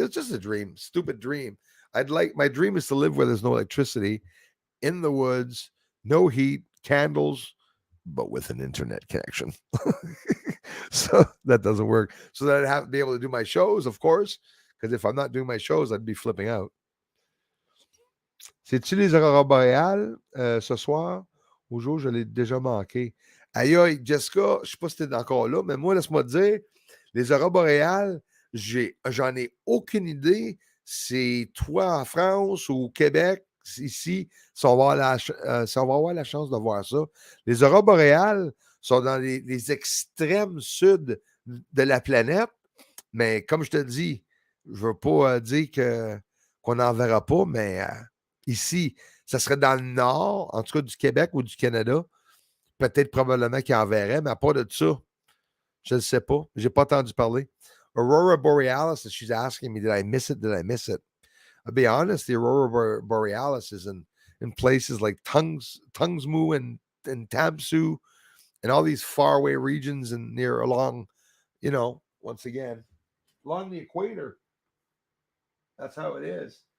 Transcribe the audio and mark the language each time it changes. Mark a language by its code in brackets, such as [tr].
[en] It's just a dream, stupid dream. My dream is to live where there's no electricity, in the woods, no heat, candles, but with an internet connection. So that doesn't work. So that I'd have to be able to do my shows, of course, because if I'm not doing my shows, I'd be flipping out. [fr] C'est-tu les aurores boréales ce soir? Au jour, je l'ai déjà manqué. Aïe, Jessica, je ne sais pas si tu es encore là, mais moi, laisse-moi te dire, les aurores boréales, j'en ai aucune idée. C'est toi en France ou au Québec, ici, si on va avoir la chance de voir ça. Les aurores boréales sont dans les extrêmes sud de la planète, mais comme je te dis, je ne veux pas dire qu'on n'en verra pas, mais ici, ça serait dans le nord, en tout cas du Québec ou du Canada. Peut-être probablement qu'il en verrait, mais à part de ça, je ne sais pas. Je n'ai pas entendu parler. [en] Aurora Borealis, she's asking me, did I miss it? Did I miss it? I'll be honest, the Aurora Borealis is in places like Tungsmu and Tamsu and all these faraway regions and along, once again, along the equator. That's how it is.